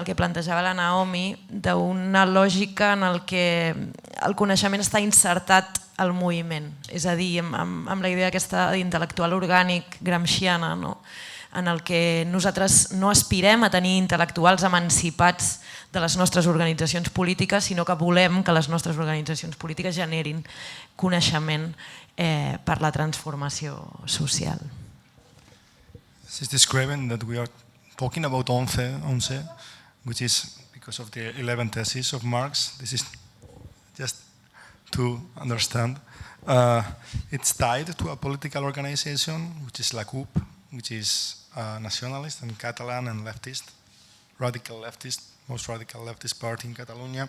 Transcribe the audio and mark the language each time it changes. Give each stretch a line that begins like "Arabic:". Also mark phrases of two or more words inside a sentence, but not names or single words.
Catalan: que plantejava la Naomi, d'una lògica en el que el coneixement està insertat al moviment, és a dir, amb la idea aquesta d'intel·lectual orgànic gramsciana, en el que nosaltres no aspirem a tenir intel·lectuals emancipats de les nostres organitzacions polítiques, sinó que volem que les nostres organitzacions polítiques generin coneixement per la transformació social.
English: This is describing that we are talking about 11, which is because of the 11 theses of Marx. This is just to understand. It's tied to a political organization, which is la CUP, which is nationalist and Catalan and leftist, radical leftist, most radical leftist party in Catalonia.